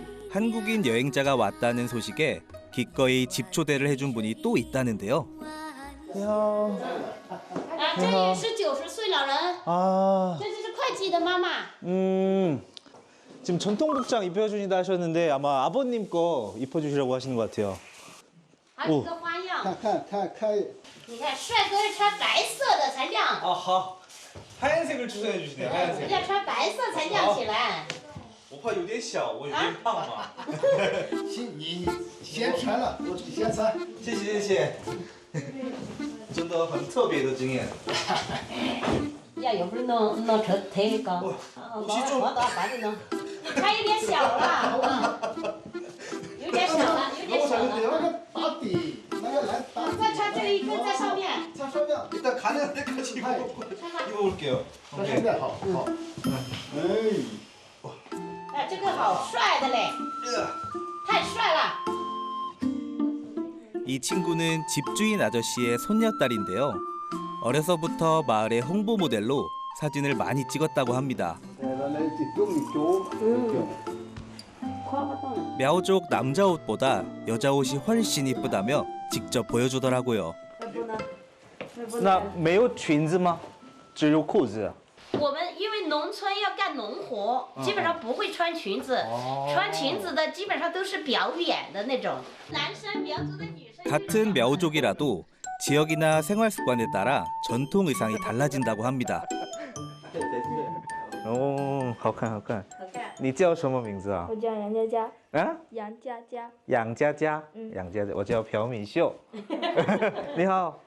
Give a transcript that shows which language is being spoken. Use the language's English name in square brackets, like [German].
[Korean] 한국인 여행자가 왔다는 소식에 기꺼이 집 초대를 해준 분이 또 있다는데요. [Chinese] 你好。这也是90岁老人。这就是会计的妈妈。 [Korean] 지금 전통 복장 입혀주신다 하셨는데 아마 아버님 거 입혀주시라고 하시는 것 같아요. [Chinese] 还有一个花样。看你看，帅哥是穿白色的才亮， 아, 하. [Korean] 하얀색을 추천해 주시네요. [Chinese] 人 [Korean] 하얀색. [Chinese] 家穿白色才亮起来。 [Korean] 오빠 [Chinese] 有点小，我有点胖嘛。你先穿了，我先穿。谢谢谢谢，真的很特别的经验。呀，又不是弄特高，往到把你弄，穿有点小了，有点小了，有点小了。打底，那个来打底。再穿这个一根在上面，穿上面。 [Korean] 일단 가는 데까지 입어볼게요. [Chinese] 穿上面好，好。哎。哎，这个好帅的嘞，太帅了。 [Korean] 이 친구는 집주인 아저씨의 손녀딸인데요. 어려서부터 마을의 홍보 모델로 사진을 많이 찍었다고 합니다. мя오족 남자 옷보다 여자 옷이 훨씬 이쁘다며 직접 보여주더라고요. [Chinese] 那没有裙子吗？只有裤子。我们因为农村要干农活，基本上不会穿裙子，穿裙子的基本上都是表演的那种。男生苗族的女生。 [Korean] 같은 мя오족이라도 지역이나 생활 습관에 따라 전통 의상이 달라진다고 합니다. [Chinese] 哦，好看好看。好看。你叫什么名字啊？我叫杨佳佳，啊？杨佳佳，杨佳佳。杨佳佳，我叫朴敏秀。你好。